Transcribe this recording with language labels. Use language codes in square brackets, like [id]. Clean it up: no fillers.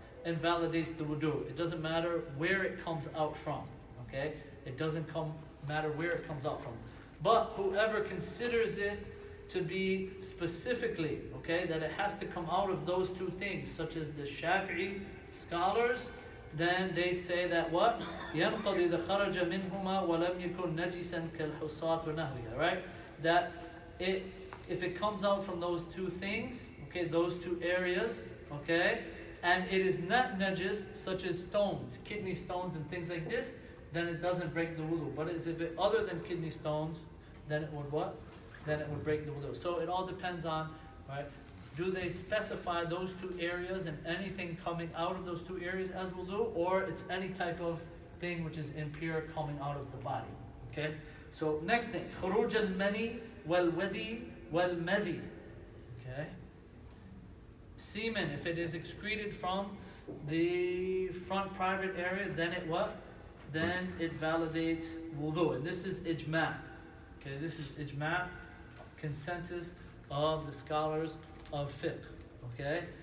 [en] Invalidates the wudu. It doesn't matter where it comes out from, okay? It doesn't matter where it comes out from. But whoever considers it to be specifically, okay, that it has to come out of those two things, such as the Shafi'i scholars, then they say that what? [ar] يَنْقَضِ إِذَا خَرَجَ مِنْهُمَا وَلَمْ يَكُنْ نَجِسًا كَالْحُصَاةِ وَنَحْوِهَا, right? [en] That if it comes out from those two things, okay, those two areas, okay, and it is not najis, such as stones, kidney stones and things like this, then it doesn't break the wudu. But if it other than kidney stones, then it would what? Then it would break the wudu. So it all depends on, right? Do they specify those two areas and anything coming out of those two areas as wudu, or it's any type of thing which is impure coming out of the body? Okay. So next thing, [ar] خروج المني والودي والمذي. [en] Okay. Semen, if it is excreted from the front private area, then it what? Then it validates wudu. And this is ijma'. Okay, this is ijma', consensus of the scholars of fiqh. Okay?